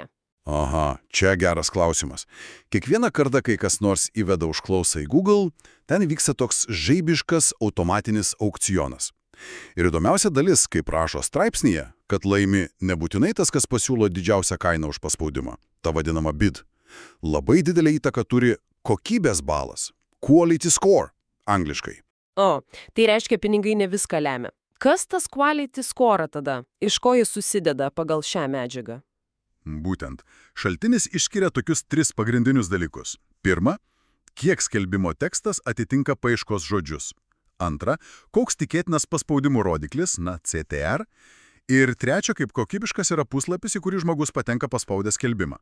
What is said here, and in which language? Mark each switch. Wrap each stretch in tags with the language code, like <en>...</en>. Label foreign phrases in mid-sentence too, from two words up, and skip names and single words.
<lt>Aha, čia geras klausimas. Kiekvieną kartą, kai kas nors įveda užklausą į Google, ten vyksta toks žaibiškas automatinis aukcionas. Ir įdomiausia dalis, kaip rašo straipsnyje, kad laimi nebūtinai tas, kas pasiūlo didžiausią kainą už paspaudimą, ta vadinama bid. Labai didelę įtaką turi kokybės balas,</lt> <en>quality score,</en> <lt>angliškai. O, tai reiškia, pinigai ne viską lemia. Kas tas</lt> <en>quality score</en> <lt>tada? Iš ko jis susideda pagal šią medžiagą? Būtent. Šaltinis išskiria tokius 3 pagrindinius dalykus. Pirma, kiek skelbimo tekstas atitinka paieškos žodžius. Antra, koks tikėtinas paspaudimų rodiklis, CTR. Ir trečia, kaip kokybiškas yra puslapis, į kurį žmogus patenka paspaudę skelbimą.</lt>